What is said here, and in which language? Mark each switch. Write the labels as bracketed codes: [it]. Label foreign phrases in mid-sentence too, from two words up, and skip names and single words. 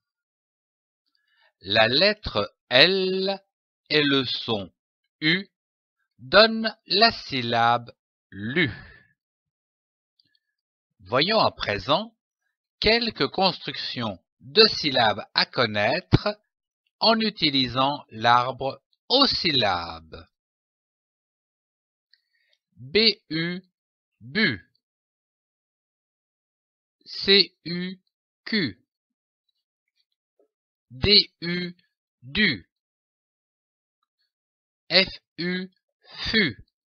[fr] La lettre L et le son U donnent la syllabe lu. Voyons à présent quelques constructions de syllabes à connaître en utilisant l'arbre aux syllabes. B-U, bu. C-U-Q. D-U, du. F-U, fu.